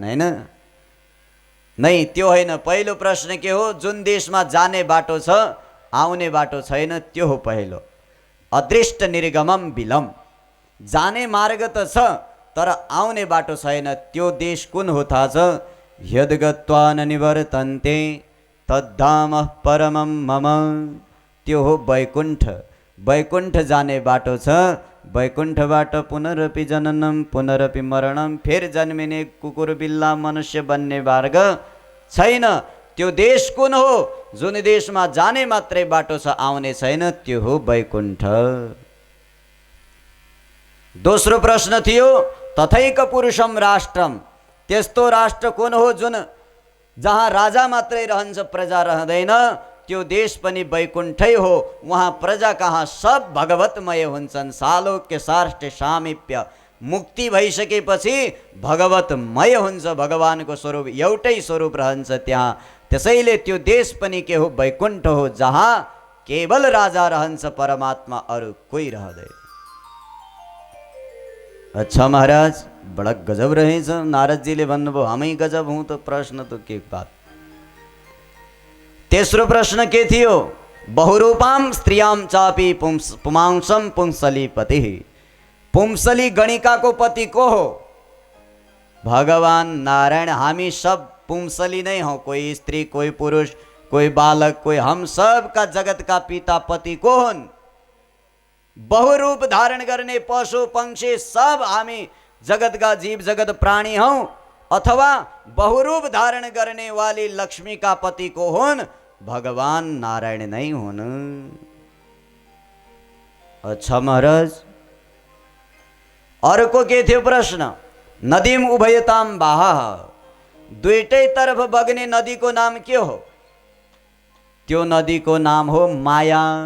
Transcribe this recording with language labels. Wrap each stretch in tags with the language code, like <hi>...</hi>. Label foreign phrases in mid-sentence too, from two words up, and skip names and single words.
<ne>हैन, नै त्यो होइन। पहिलो प्रश्न के हो? जुन देशमा जाने बाटो छ, आउने बाटो छैन, त्यो हो पहिलो।</ne> <sa>अदृष्ट निर्गमम बिलम,</sa> <ne>जाने मार्ग त छ तर आउने बाटो छैन, त्यो देश कुन हो थाहा छ?</ne> <sa>यद्गत्वा न निवर्तन्ते तद्धाम परमं मम,</sa> <ne>त्यो हो वैकुण्ठ। वैकुण्ठ जाने बाटो छ,</ne> <sa>वैकुण्ठबाट पुनरपि जननम पुनरपि मरणम,</sa> <ne>फेर जन्मिने कुकुर बिल्ला मनुष्य बन्ने मार्ग छैन। त्यो देश कुन हो? जुन देशमा जाने मात्रै बाटो छ, आउने छैन, त्यो हो वैकुण्ठ। दोस्रो प्रश्न थियो</ne> <sa>तथैक पुरुषम राष्ट्रम,</sa> <ne>त्यस्तो राष्ट्र कुन हो जुन जहाँ राजा मात्रै रहन्छ, प्रजा रहँदैन, त्यो देश पनि वैकुण्ठै हो। वहाँ प्रजा कहाँ सब भगवतमय हुन्छन्। सालोक्य साष्ट सामिप्य, मुक्ति भइसकेपछि भगवतमय हुन्छ, भगवानको स्वरूप एउटै स्वरूप रहन्छ त्यहाँ। त्यसैले त्यो देश पनि के हो? वैकुण्ठ हो, जहाँ केवल राजा रहन्छ, परमात्मा अरू कोही रहँदैन।</ne> <hi>अच्छा महाराज, बड़ा गजब</hi> <ne>रहेछ। नारदजीले भन्नुभयो</ne> <hi>हमै गजब हूँ</hi> <ne>त प्रश्न त के बात। तेस्रो प्रश्न के थियो?</ne> <sa>बहुरूपाम स्त्रियाम चापी पुमांसम पुंसली पति।</sa> <ne>पुंसली गणिकाको पति को हो? भगवान नारायण। हामी सब पुंसली नै हौ,</ne> <hi>कोई स्त्री, कोई पुरुष, कोई बालक, कोई हम सब का जगत का पिता पति</hi> <ne>को हुन्। बहुरूप धारण गर्ने पशु पंक्षी सब हामी</ne> <hi>जगत का जीव</hi> <ne>जगत प्राणी हौ, अथवा बहुरूप धारण गर्ने वाली लक्ष्मी का पति को हुन्? भगवान नारायण नै हुन्।</ne> <hi>अच्छा महाराज,</hi> <ne>अर्को के थियो प्रश्न?</ne> <sa>नदीम उभयताम बाहा,</sa> <ne>दुईटै तर्फ बग्ने नदीको नाम के हो? त्यो नदीको नाम हो माया।</ne>